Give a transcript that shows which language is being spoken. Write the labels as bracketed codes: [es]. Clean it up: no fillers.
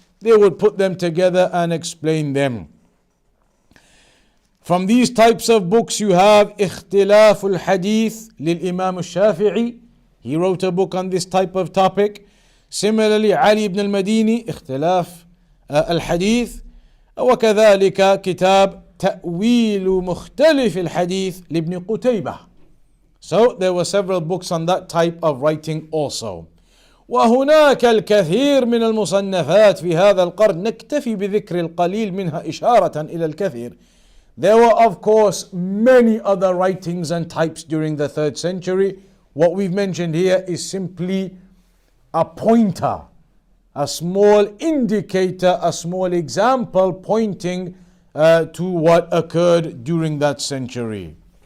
[en] They would put them together and explain them. From these types of books you have اختلاف الحديث للإمام الشافعي. He wrote a book on this type of topic. Similarly, Ali ibn al-Madini اختلاف الحديث. [ar] وكذلك كتاب تأويل مختلف الحديث لابن قتيبة. [en] So there were several books on that type of writing also. [ar] وهناك الكثير من المصنفات في هذا القرن نكتفي بذكر القليل منها إشارة إلى الكثير. [en] There were of course many other writings and types during the 3rd century. What we've mentioned here is simply a pointer, a small indicator, a small example pointing to what occurred during that century.